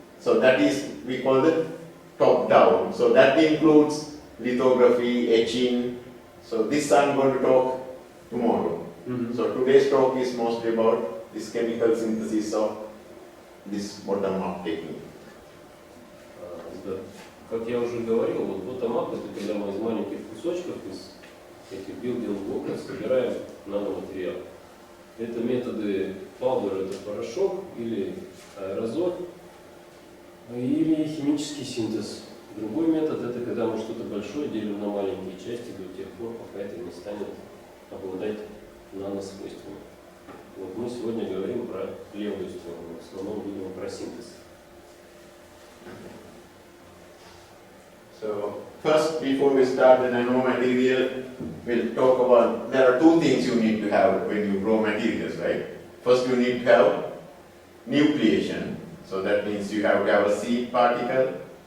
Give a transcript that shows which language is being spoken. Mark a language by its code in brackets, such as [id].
[en] So that is, we call the top down. So that includes lithography, etching. So this I'm going to talk tomorrow. So today's talk is mostly about this chemical synthesis of this bottom-up technique. [ru] Да. Как я уже говорил, вот bottom-up — это когда мы из маленьких кусочков, из этих building блоков собираем наноматериал. Это методы powder — это порошок или аэрозоль, или химический синтез. Другой метод — это когда мы что-то большое делим на маленькие части до тех пор, пока это не станет обладать наносвойствами. Вот мы сегодня говорим про левую сторону, в основном видимо про синтез. [en] So first, before we start the nanomaterial, we'll talk about, there are two things you need to have when you grow materials, right? First, you need to have nucleation. So that means you have to have a seed particle.